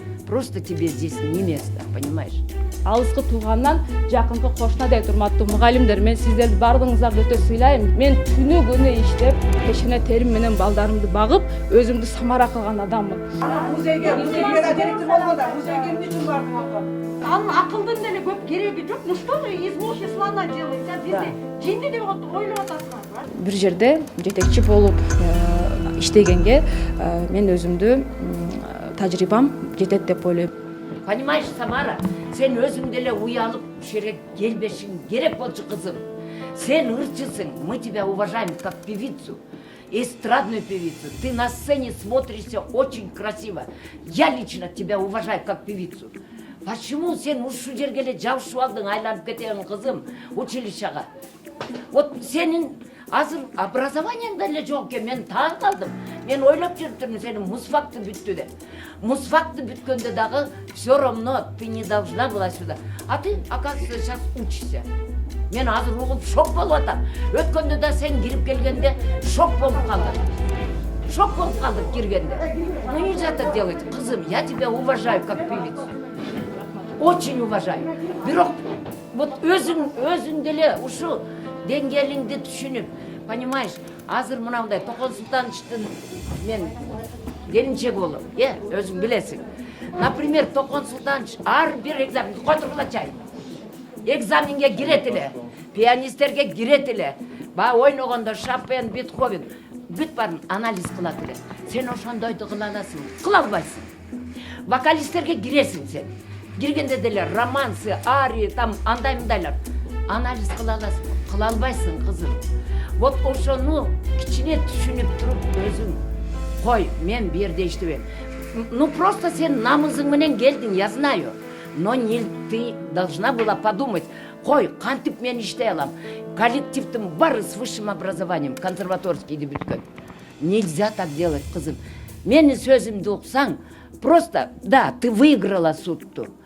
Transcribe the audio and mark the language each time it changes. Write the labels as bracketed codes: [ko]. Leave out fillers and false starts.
[ru] Просто тебе здесь не место, понимаешь? [ky] Алыскы туугандан жакынкы кошунадай урматтуу мугалимдер, мен сиздерди бардыгыңыздарды өтө сыйлайм. Мен түнү күнү иштеп, пешене терим менен балдарымды багып, өзүмдү Самара кылган адаммын. Музейге директор болгондо музейге эмне үчүн бардың? Анын акылдын деле көп кереги жок. [ru] Ну что же из мухи слона делать? [ky] Бизди жинди деп ойлоп атасыңар. Бир жерде жетекчи болуп иштегенге мен өзүмдү тажрыйбам жетет деп ойлойм. Понимаешь, Самара, сен өзүң деле уялып ушерге келбешиң керек болчу кызым. Сен ырчысың, [ru] мы тебя уважаем как певицу, эстрадную певицу. Ты на сцене смотришься очень красиво. Я лично тебя уважаю как певицу. [ky] Почему сен ушу жерге эле жабышып алдың, айланып кетең кызым училищага? Вот сенин азыр образованияң деле жок экен, мен таң калдым. Мен ойлоп жүрүптүрмүн, сенин музфакты бүттү деп. Музфакты бүткөндө дагы [ru] все равно ты не должна была сюда. А ты, оказывается, сейчас учишься. [ky] Мен азыр угуп шок болуп атам. Өткөндө да сен кирип келгенде шок болуп калдым. Шок болуп калдык киргенде. [ru] Ну нельзя это делать, кызым, я тебя уважаю как певицу. Очень уважаю. [ky] Бирок вот өзүң деле ушу деңгээлиңди түшүнүп, понимаешь, азыр мынандай Токон Султановичтин мен келинчеги болуп, өзүң билесиң. Например, Токон Султанович ар бир экзамен котургулачай. Экзаменге кирет эле, пианисттерге кирет эле. Баягы ойногондо Шопен, Бетховен бүт баарын анализ кылат эле. Сен ошондойду кыла аласың, кыла албайсың. Вокалисттерге киресиң сен. Киргенде деле романсы, арии, там андай-мындайлар анализ кыла аласың, кыла албайсың кызым. Вот ошону кичине түшүнүп туруп өзүң кой, мен бу жерде иштебейм. [ru] Ну просто [ky] сен намызың менен келдиң, [ru] я знаю. Но не ты должна была подумать, [ky] кой, кантип мен иштей алам. Коллективдин баары [ru] с высшим образованием, [ky] консерваторскийди бүткөн. [ru] Нельзя так делать, [ky] кызым. Менин сөзүмдү уксаң, [ru] просто, да, ты выиграла судту.